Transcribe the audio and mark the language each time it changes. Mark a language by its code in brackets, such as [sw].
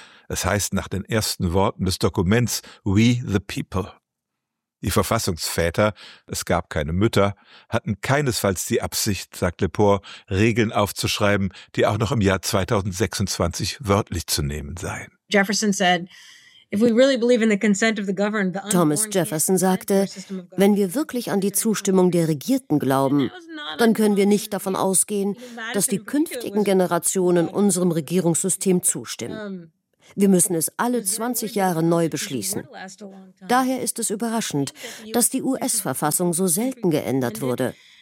[de] Es heißt nach den ersten Worten des Dokuments » [en] We the People«. [de] Die Verfassungsväter, es gab keine Mütter, hatten keinesfalls die Absicht, sagt Lepore, Regeln aufzuschreiben, die auch noch im Jahr 2026 wörtlich zu nehmen seien. [en] Jefferson said, if we really believe in the consent of the governed, the [de] Thomas Jefferson sagte, wenn wir wirklich an die Zustimmung der Regierten glauben, dann können wir nicht davon ausgehen, dass die künftigen Generationen unserem Regierungssystem zustimmen. Wir müssen es alle 20 Jahre neu beschließen. Daher ist es überraschend, dass die US-Verfassung so selten geändert wurde.